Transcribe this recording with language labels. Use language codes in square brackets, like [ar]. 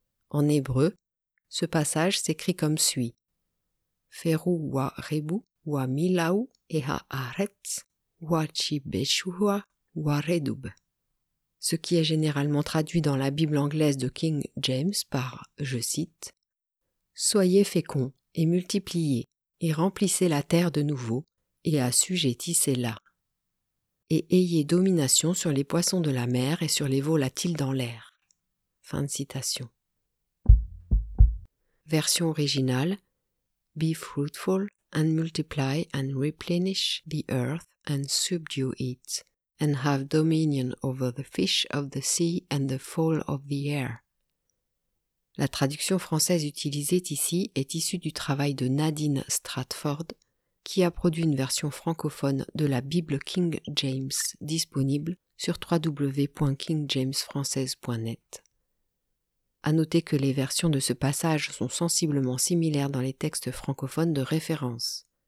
[fr] En hébreu, ce passage s'écrit comme suit. « [he] Feru wa rebu wa milau eha aretz wa chibeshua wa redub [fr] » ce qui est généralement traduit dans la Bible anglaise de King James par, je cite, « Soyez féconds et multipliez, et remplissez la terre de nouveau, et assujettissez-la, et ayez domination sur les poissons de la mer et sur les volatiles dans l'air. » Fin de citation. version originale, [en] Be fruitful and multiply and replenish the earth and subdue it, and have dominion over the fish of the sea and the fowl of the air. [fr] La traduction française utilisée ici est issue du travail de Nadine Stratford, qui a produit une version francophone de la Bible King James disponible sur www.kingjamesfrançaise.net. À noter que les versions de ce passage sont sensiblement similaires dans les textes francophones de référence.